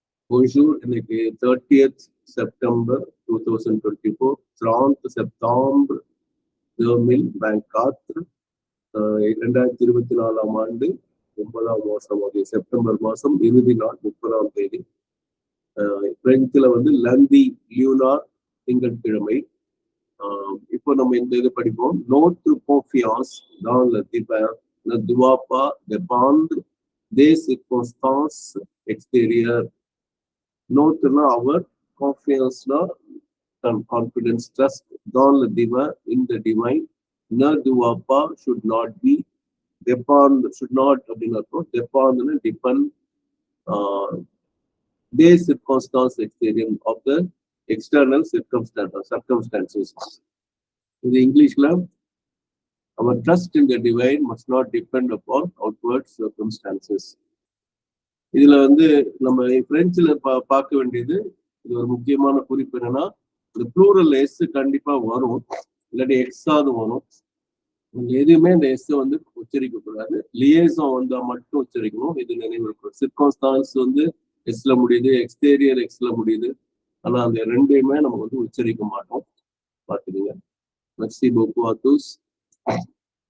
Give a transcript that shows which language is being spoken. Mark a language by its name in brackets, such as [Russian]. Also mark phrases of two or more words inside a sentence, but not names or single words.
[French] Bonjour, [Tamil] இன்னைக்கு 30th September 2024, 30 Septembre 2024, 2024ஆம் ஆண்டு 9ஆம் மாசம், செப்டம்பர் மாசம் இறுதி நாள் 30ஆம் தேதி. பிரெஞ்சுல வந்து லந்தி லியூனார் திங்கட்கிழமை. இப்போ நம்ம இந்த இது படிப்போம். [French] Notre confiance dans le divin ne doit pas dépendre des circonstances extérieures. Notre our confiance [English] confidence, trust [French] dans le divin, [English] in the divine, [French] ne doit pas, [English] should not be, depend, should not depend des circumstances exterior, of the external circumstances. In the English, our trust in the divine must not depend upon outward circumstances. [Tamil] இதுல வந்து நம்ம பிரெஞ்சுல பார்க்க வேண்டியது, இது ஒரு முக்கியமான குறிப்பு என்னன்னா, இந்த [English] plural s [Tamil] கண்டிப்பா வரும், இல்லாட்டி எக்ஸாவது வரும். எதுவுமே இந்த எஸ் வந்து உச்சரிக்க கூடாது. லியேசன் வந்தா மட்டும் உச்சரிக்கணும். இது நினைவு இருக்கும். சிர்கம்ஸ்டான்ஸ் வந்து எஸ்ல முடியுது, எக்ஸ்டீரியர் எக்ஸ்ல முடியுது. ஆனா அந்த ரெண்டையுமே நம்ம வந்து உச்சரிக்க மாட்டோம். பார்த்துக்கீங்க. [French] Merci beaucoup à tous.